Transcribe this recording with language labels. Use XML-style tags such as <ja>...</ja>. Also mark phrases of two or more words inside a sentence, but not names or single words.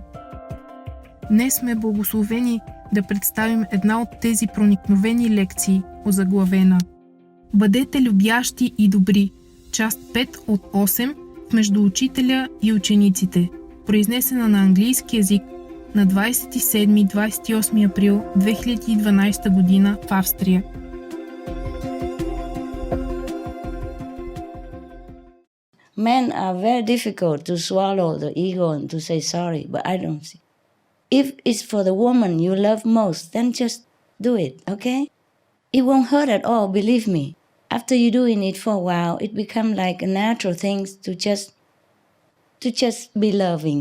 <bg>Днес сме благословени да представим една от тези проникновени лекции, озаглавена "Бъдете любящи и добри", част 5 от 8 между учителя и учениците, произнесена на английски език на 27-28 април 2012 година в Австрия.</bg> <en>Men are very difficult to swallow the ego and to say sorry, but I don't see. If it's for the woman you love most, then just do it, okay? It won't hurt at all, believe me. After you doing it for a while, it becomes like a natural thing to just be loving.</en>